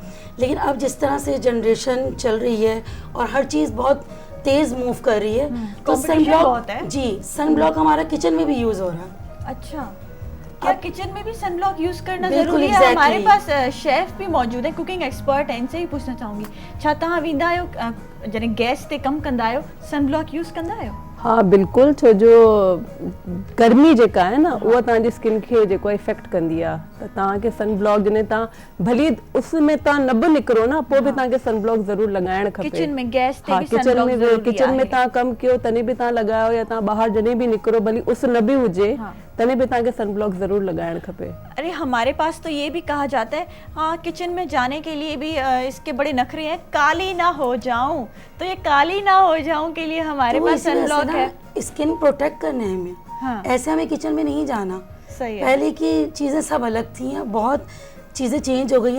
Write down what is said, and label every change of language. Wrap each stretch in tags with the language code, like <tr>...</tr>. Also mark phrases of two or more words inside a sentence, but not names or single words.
<ur>لیکن اب جس طرح سے جنریشن چل رہی ہے اور ہر چیز بہت تیز موو کر رہی ہے، تو سن competition بہت ہے. بلاک، جی سن بلاک ہمارا کچن میں بھی یوز ہو رہا ہے. اچھا، کیا کچن میں بھی</ur> <en>sunblock use</en> <ur>करना बिल्कुल, ضروری ہے? exactly। ہمارے پاس شیف بھی موجود ہے,</ur> <en>cooking expert</en> <ur>ہے، ان سے ہی پوچھنا چاہوں گی,</ur> <sd>छा तव्हां वेंदा आहियो जॾहिं गैस ते कमु कंदा आहियो,</sd> <en>sunblock use</en> <sd>कंदा आहियो? हाँ बिल्कुल, छो जो गर्मी जेका है ना उहा तव्हांजी स्किन खे जेको इफेक्ट कंदी आहे, त तव्हांखे सन ब्लॉक जॾहिं तव्हां भली उस में तव्हां न बि निकिरो न, पोइ बि तव्हांखे सन ब्लॉक ज़रूरु लॻाइणु खपे।</sd> <ur>کچن میں گیس تے हाँ, भी किचन सनब्लॉक में ज़रूरी کچن میں</ur> <sd>आहे। तव्हां कमु कयो तॾहिं बि तव्हां लॻायो, या तव्हां ॿाहिरि जॾहिं बि निकिरो भली उस न बि हुजे हाँ। तॾहिं बि तव्हांखे सन ब्लॉक ज़रूरु लॻाइणु खपे।</sd> <ur>ارے ہمارے پاس تو یہ بھی کہا جاتا ہے، ہاں کچن میں جانے کے لیے بھی اس کے بڑے نخرے ہیں، کالی نہ ہو جاؤں. تو یہ کالی نہ ہو جاؤں کے لیے ہمارے तो पास اسی وجہ سے सनब्लॉक ना है।</ur> <en>skin protect</en> <ur>کرنے ہیں ہمیں. हाँ। ایسے ہمیں کچن میں نہیں جانا. صحیح ہے. پہلے کی چیزیں سب الگ تھی، اب بہت چیزیں چینج ہو گئی ہیں.</ur>